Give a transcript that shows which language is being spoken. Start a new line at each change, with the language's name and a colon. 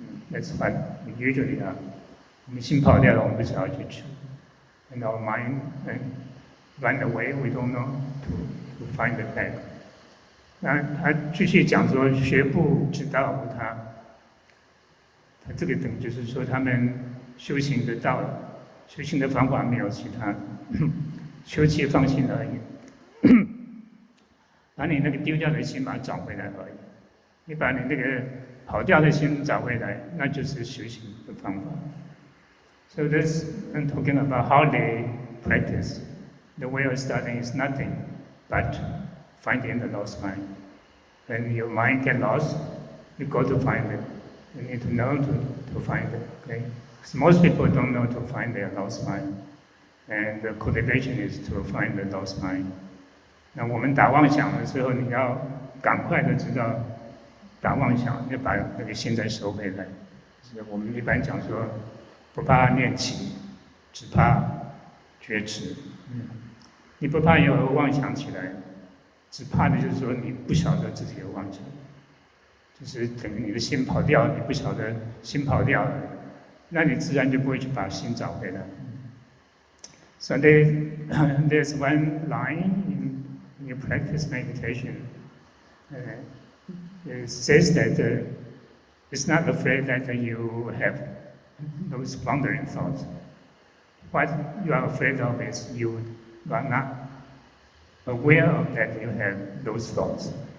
English: That's what we usually are.
Chinese: 我们心跑掉了，我们不知道去找。
English: And our mind run away, we don't know to find it back.
Chinese: 那他继续讲说，学不之道无他。他这个等于就是说，他们修行的道理、修行的方法没有其他，求其放心而已。把你那个丢掉的心把它找回来而已。你把你那个跑掉的心找回来，那就是修行的方法。
English: So this I'm talking about how they practice. The way of studying is nothing but finding the lost mind. When your mind get lost, you go to find it. You need to know to find it. Okay? Because most people don't know to find their lost mind, and the cultivation is to find the lost mind.
Chinese: 那我们打妄想的时候，你要赶快的知道打妄想，要把那个心再收回来。是我们一般讲说，不怕念起，只怕觉迟。你不怕有妄想起来，只怕的就是说你不晓得自己有妄想，就是等于你的心跑掉，你不晓得心跑掉了，那你自然就不会去把心找回来。
English: So there's one line in you practice meditation. It says that it's not afraid that you have those wandering thoughts. What you are afraid of is you are not aware of that you have those thoughts.